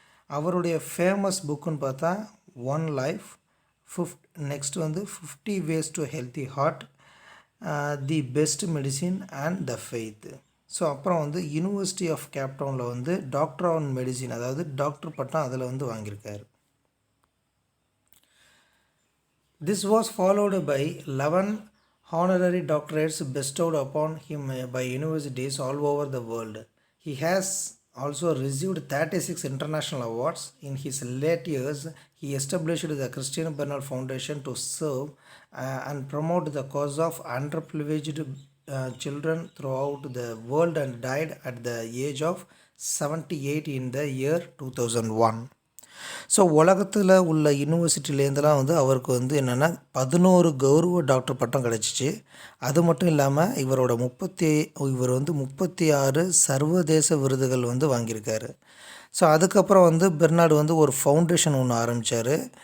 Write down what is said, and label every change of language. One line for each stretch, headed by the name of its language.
Tamil: அவருடைய ஃபேமஸ் புக்குன்னு பார்த்தா one life, next 50 ways to healthy heart, the best medicine and the faith. So அப்புறம் university of கேப்டவுனில் doctor on medicine, அதாவது doctor பட்டம் அதில் வாங்கியிருக்காரு.
English: This was followed by 11 honorary doctorates bestowed upon him by universities all over the world. He has also received 36 international awards. In his late years, he established the Christian Bernard Foundation to serve and promote the cause of underprivileged children throughout the world and died at the age of 78 in the year 2001.
Tamil: So உலகத்தில் உள்ள யூனிவர்சிட்டிலேருந்துலாம் அவருக்கு என்னென்னா 11 கௌரவ doctor பட்டம் கிடச்சிச்சு. அது மட்டும் இல்லாமல் இவர் 36 சர்வதேச விருதுகள் வாங்கியிருக்காரு. ஸோ அதுக்கப்புறம் பெர்னார்டு ஒரு ஃபவுண்டேஷன் ஒன்று ஆரம்பித்தார்.